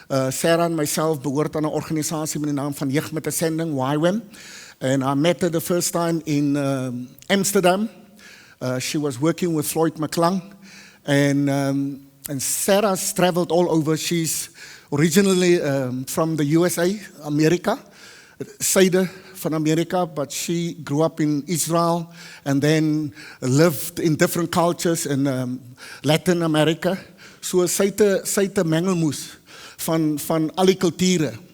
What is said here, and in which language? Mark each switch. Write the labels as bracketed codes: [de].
[af] Sarah en myself behoort aan 'n organisasie met die naam van Jeug met 'n Sending, YWAM. [en] And I met her the first time in Amsterdam. She was working with Floyd McClung, and Sarah's traveled all over. She's originally from the USA, America, [af] suide van Amerika, [en] but she grew up in Israel and then lived in different cultures in Latin America. [af] So sy het 'n mengelmoes van al die kulture.